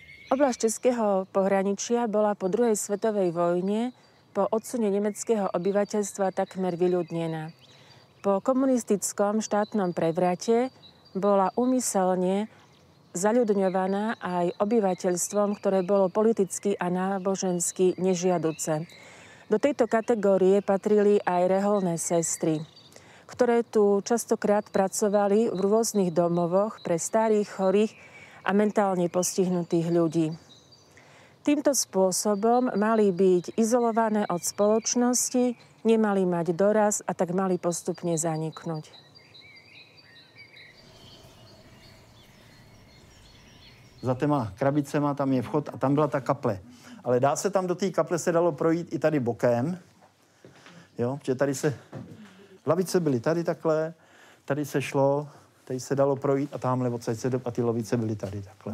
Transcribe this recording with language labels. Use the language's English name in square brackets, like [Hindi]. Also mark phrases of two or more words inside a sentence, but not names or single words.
[Slovak] Oblasť českého pohraničia bola po druhej svetovej vojne po odsune nemeckého obyvateľstva takmer vyľudnená. Po komunistickom štátnom prevrate bola úmyselne zaľudňovaná aj obyvateľstvom, ktoré bolo politicky a nábožensky nežiaduce. Do tejto kategórie patrili aj reholné sestry, ktoré tu častokrát pracovali v rôznych domovoch pre starých, chorých a mentálne postihnutých ľudí. Týmto spôsobom mali byť izolované od spoločnosti, nemali mať doraz a tak mali postupne zaniknúť. [Czech] Za těma krabicema tam je vchod a tam byla ta kaple. Ale dá se tam do té kaple se dalo projít i tady bokem. Jo, protože tady se... Lavice byly tady takhle, tady se šlo, tady se dalo projít a tamhle odsaď se a ty lavice byly tady takhle.